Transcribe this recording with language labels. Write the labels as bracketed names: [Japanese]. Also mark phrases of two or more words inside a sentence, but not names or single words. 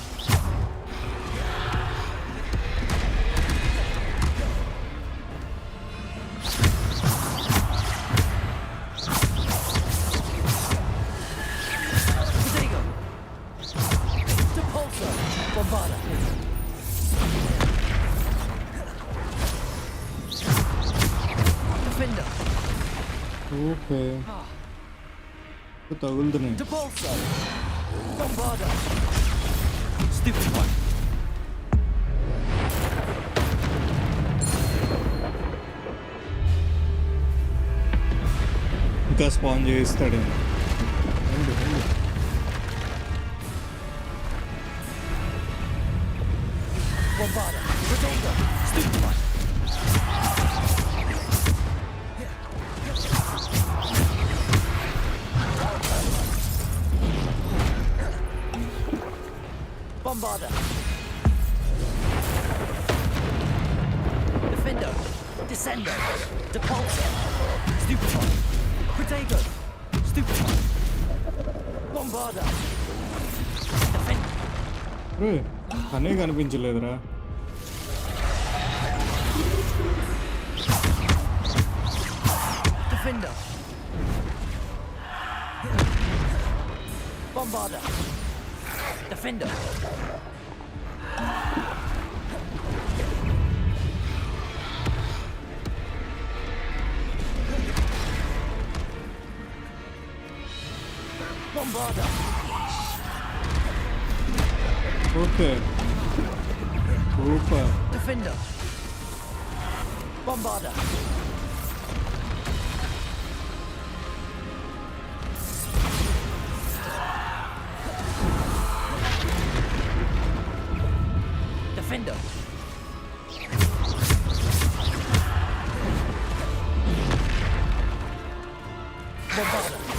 [English] Protego. Depulsor. Bombarder. Defender. [Telugu] ఓకే తగులుతున్నాయి. [English] Depulsor. Bombarder. Stupid one. [Telugu] ఇంకా స్పాన్ చేయిస్తాడేమో. [English] Bombarder. Protego. Stupid one. Bombarder. Defender. Descender. Depulsor. Stupid one. Protego. Stupid one. Bombarder. Defender. [Telugu] అనే కనిపించలేదురా. [English] Defender. Bombarder. Defender. Bombarder. okay super. Defender. Bombarder. Defender. Bombarder.